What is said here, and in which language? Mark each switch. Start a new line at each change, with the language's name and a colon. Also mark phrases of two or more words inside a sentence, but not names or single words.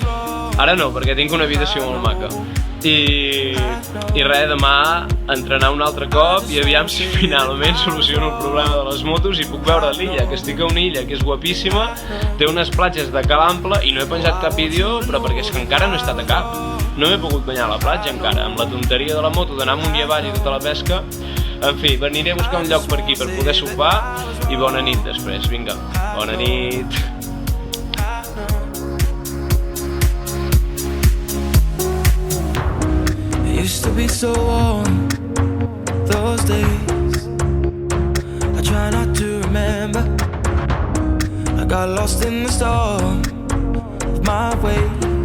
Catalan: Ara no, perquè tinc una habitació molt maca. I res, demà entrenar un altre cop i aviam si finalment soluciono el problema de les motos i puc veure l'illa, que estic a una illa que és guapíssima, té unes platges de cal ample i no he penjat cap vídeo, però perquè és que encara no he estat a cap. No m'he pogut banyar a la platja encara, amb la tonteria de la moto d'anar amunt i avall i tota la pesca. En fi, veniré a buscar un lloc per aquí per poder sopar i bona nit després, vinga, bona nit.
English: Used to be so warm those days. I try not to remember. I got lost in the storm of my way.